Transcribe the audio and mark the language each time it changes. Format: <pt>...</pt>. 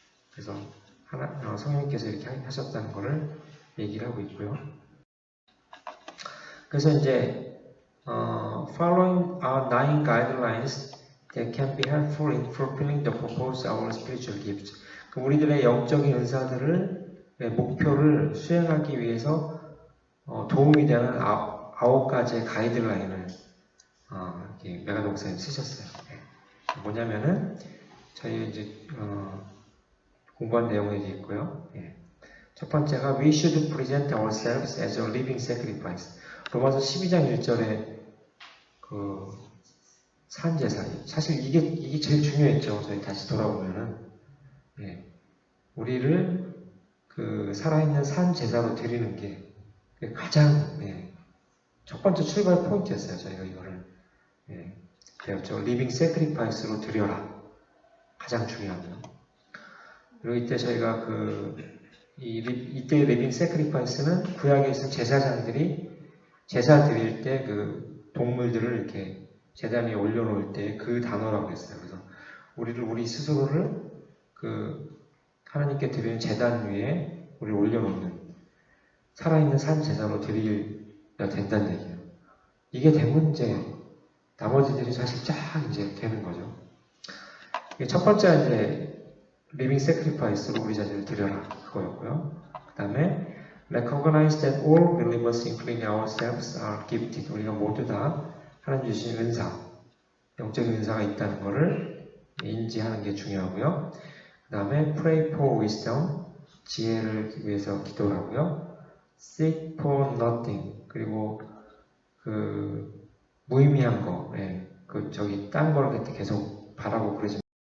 <ko>그래서 성령께서 이렇게 하셨다는 것을 얘기를 하고 있고요. 그래서 이제</ko> <en>following our 9 guidelines that can be helpful in fulfilling the purpose of our spiritual gifts.</en> <ko>우리들의 영적인 은사들을 목표를 수행하기 위해서 도움이 되는 9가지의 가이드라인을 이렇게 메가 목사님 쓰셨어요. 뭐냐면은 저희 이제 공부한 내용에 있고요. 첫 번째가</ko> <en>We should present ourselves as a living sacrifice.</en> <ko>로마서 12장 1절에 그 산제사. 사실 이게 제일 중요했죠. 저희 다시 돌아보면은 우리를 그 살아있는 산 제사로 드리는 게 가장 첫 번째 출발 포인트였어요. 저희가 이거를 배웠죠. 리빙 세크리파이스로 드려라. 가장 중요한 거. 그리고 이때 저희가 이때의 리빙 세크리파이스는 구약에 있는 제사장들이 제사 드릴 때 그 동물들을 이렇게 제단 위에 올려놓을 때 그 단어라고 했어요. 그래서 우리 스스로를 그 하나님께 드리는 제단 위에 우리 올려놓는 살아있는 산 제사로 드려야 된다는 얘기예요. 이게 되면 이제 나머지들이 사실 쫙 이제 되는 거죠. 첫 번째 이제 리빙 세크리파이스로 우리 자신을 드려라 그거였고요. 그 다음에</ko> <en>recognize that all believers, including ourselves, are gifted.</en> <ko>우리가 모두 다 하나님 주신 은사, 영적인 은사가 있다는 것을 인지하는 게 중요하고요. 그 다음에</ko> <en>pray for wisdom,</en> <ko>지혜를 위해서 기도하고요.</ko> <en>seek for nothing,</en> <ko>그리고 그 무의미한 거, 딴 거를 계속 바라고 그러지.</ko>